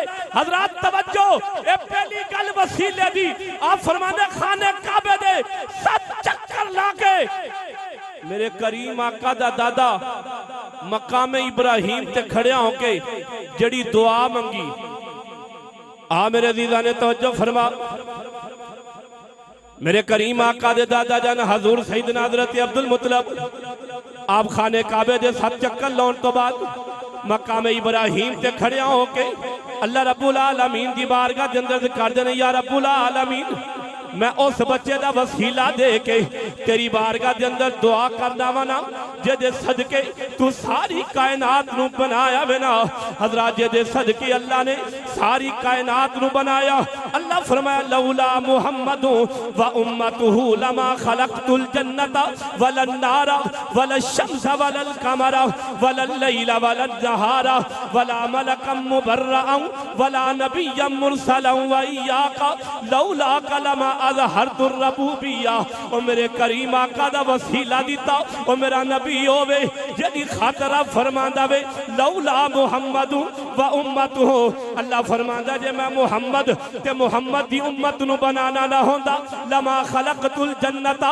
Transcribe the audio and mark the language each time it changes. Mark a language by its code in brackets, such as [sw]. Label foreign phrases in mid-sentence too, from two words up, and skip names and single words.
[pa] حضرات توجہ، اے پہلی گل وسیلے دی، آپ فرماتے خانے کعبے دے 7 چکر لاکے میرے کریم آقا دا دادا مقامِ ابراہیم تے کھڑیا ہوکے جڑی دعا منگی. آ میرے عزیزاں نے توجہ فرما، میرے کریم آقا دے دادا جان حضور سیدنا حضرت عبد المطلب آپ خانے کعبے دے 7 چکر لاؤن توں بعد مقام ابراہیم تے کھڑیا ہوکے اللہ رب العالمین دی بارگاہ دے اندر کر دینے, [ar] يا رب العالمين [pa] میں اس بچے دا وسیلہ دے کے تیری بارگاہ دے اندر دعا کردا واں نا جیدے صدقے توں ساری کائنات نوں بنایا وے نا. حضرات جیدے صدقے اللہ نے ساری کائنات نوں بنایا. اللہ فرمایا [ar] لولا محمدٌ وأمته لما خلقت الجنة والنار والشمس والقمر والليل والنهار ولا ملكا مقربا ولا نبيا مرسلا وإياك لولا كلمة أظهرت الربوبية. [pa] او میرے کریم آقا دا وسیلہ دتا، او میرا نبی ہووے جیدی خاطر فرماندا وے [ar] لولا محمد وأمته. [pa] اللہ فرماندا جے میں محمد تے محمد دی امت نوں بنانا نہ ہوندا [ar] لما خلقت الجنة.